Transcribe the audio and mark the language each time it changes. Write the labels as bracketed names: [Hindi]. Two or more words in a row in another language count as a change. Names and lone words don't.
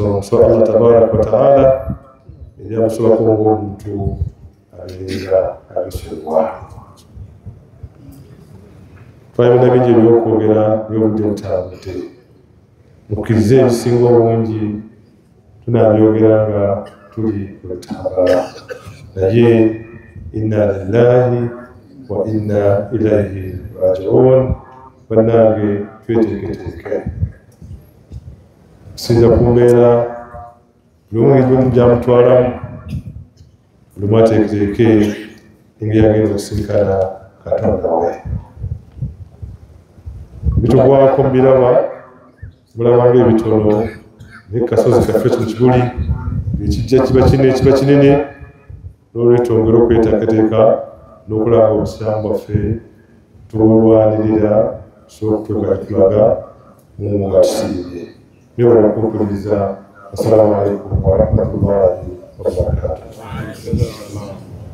[Ganda] So [Arabic] الله تبارك وتعالى [Ganda] ebyamusobako ng'omuntu abeera abisobwa. Twalina bingi ebyokwogera by'obudde butambudde. Mukkirize ebisinga obungi tunaabyogera nga tuli ku butambala. [Arabic] Naye إنا لله وإنا إليه راجعون. [Ganda] Bannange tweteeketeeke. Kusinza ku mbeera lumu gyamutwalamu, lumu ateeketeeke engeri agenda okusisinkana Katonda we. Bitugwako mbiraba mulaba ng'ebitono naye kasozi kaffe kino kibuli ekijja kiba kinene. N'olwekyo twongere okweteekateeka n'okulaba obusiramu bwaffe tubulwanirira tusobola okutuuka tulaga mu nga tusiibye. Nyobola okumpuliriza. [Arabic] السلام عليكم ورحمة الله وبركاته.